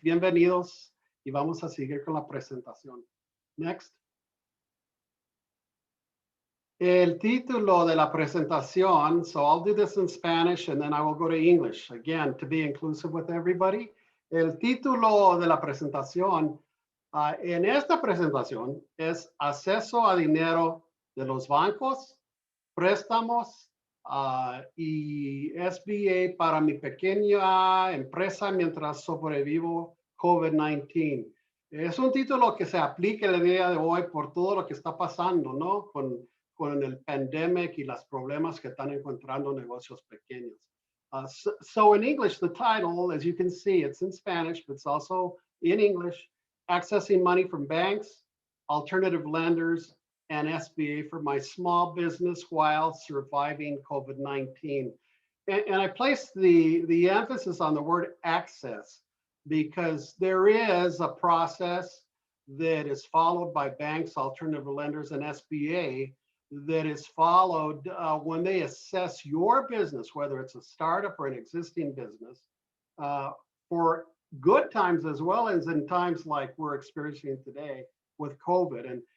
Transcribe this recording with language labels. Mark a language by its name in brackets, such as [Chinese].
[Spanish] Bienvenidos y vamos a seguir con la presentación. [English] Next. [Spanish] El título de la presentación, [English] so I'll do this in Spanish and then I will go to English, again, to be inclusive with everybody. [Spanish] El título de la presentación, en esta presentación, es Acceso a dinero de los bancos, préstamos y SBA para mi pequeña empresa mientras sobrevivo COVID-19. Es un título que se aplica el día de hoy por todo lo que está pasando, ¿no? Con el pandemic y los problemas que están encontrando negocios pequeños. [English] So in English, the title, as you can see, it's in Spanish, but it's also in English, Accessing Money from Banks, Alternative Lenders, and SBA for My Small Business While Surviving COVID-19. And I place the emphasis on the word access because there is a process that is followed by banks, alternative lenders, and SBA that is followed when they assess your business, whether it's a startup or an existing business, for good times as well as in times like we're experiencing today with COVID.